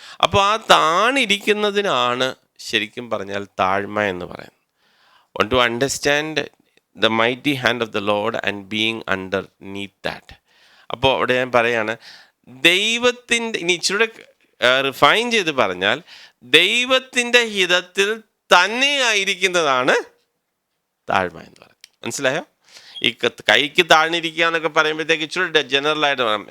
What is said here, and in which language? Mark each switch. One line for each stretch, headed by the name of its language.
Malayalam: അപ്പോൾ ആ താണിരിക്കുന്നതിനാണ് ശരിക്കും പറഞ്ഞാൽ താഴ്മ എന്ന് പറയുന്നത്.
English: Want to understand the mighty hand of the Lord and being underneath that.
Malayalam: അപ്പോൾ അവിടെ ഞാൻ പറയാണ്, ദൈവത്തിൻ്റെ, ഇനി ഇച്ചിരി റിഫൈൻ ചെയ്ത് പറഞ്ഞാൽ, ദൈവത്തിൻ്റെ ഹിതത്തിൽ തന്നെ ആയിരിക്കുന്നതാണ് താഴ്മ എന്ന് പറയുന്നത്. മനസ്സിലായോ? ഈ കൈക്ക് താഴ്ന്നിരിക്കുക എന്നൊക്കെ പറയുമ്പോഴത്തേക്ക് ഇച്ചിരി ജനറലായിട്ട് പറയാം.